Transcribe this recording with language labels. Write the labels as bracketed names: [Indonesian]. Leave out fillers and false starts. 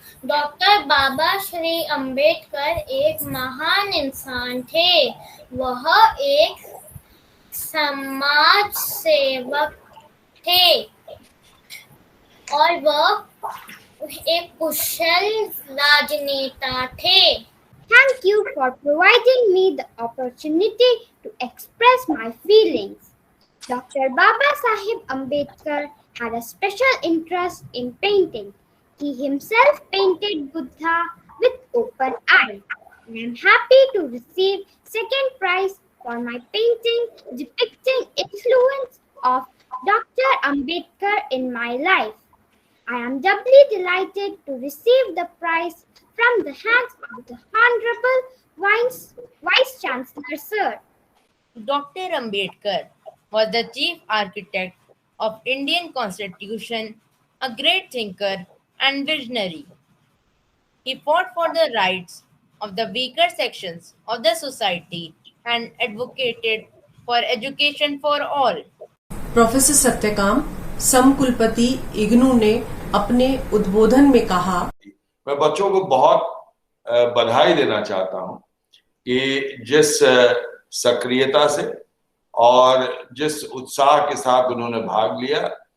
[Hindi] Doctor बाबा श्री अम्बेडकर एक महान इंसान थे। वह एक समाज सेवक थे और वह एक कुशल राजनेता थे। [English] Thank you for providing me the opportunity to express my feelings. Dr. Baba Saheb Ambedkar had a special interest in painting. He himself painted Buddha with open eye. And I'm happy to receive second prize for my painting depicting influence of Dr. Ambedkar in my life. I am doubly delighted to receive the prize from the hands of the Honorable Vice Chancellor, sir. Dr. Ambedkar was the chief architect of Indian Constitution, a great thinker and visionary. He fought for the rights of the weaker sections of the society and advocated for education for all. [Hindi] Professor Satyakam समकुलपति IGNOU ने अपने उद्बोधन में कहा, मैं बच्चों को बहुत बधाई देना चाहता हूं कि जिस सक्रियता से और जिस उत्साह के साथ उन्होंने भाग लिया।